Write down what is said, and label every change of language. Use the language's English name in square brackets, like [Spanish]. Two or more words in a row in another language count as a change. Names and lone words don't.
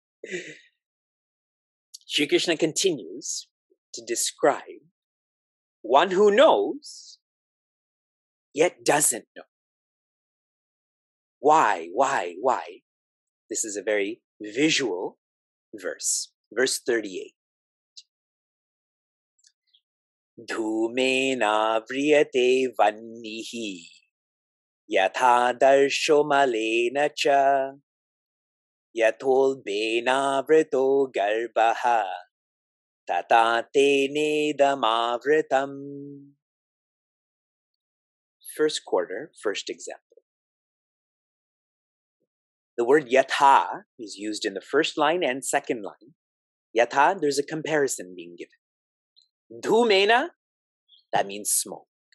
[English] Shri Krishna continues to describe one who knows, yet doesn't know. Why? Why? This is a very visual verse. Verse 38. [Sanskrit] Dhumena vriyate vannihi yatha darsho malena cha yatholbena vrito garbaha tata tenedamavritam. [English] First quarter, first example. The word yatha is used in the first line and second line. Yatha, there's a comparison being given. Dhumena, that means smoke.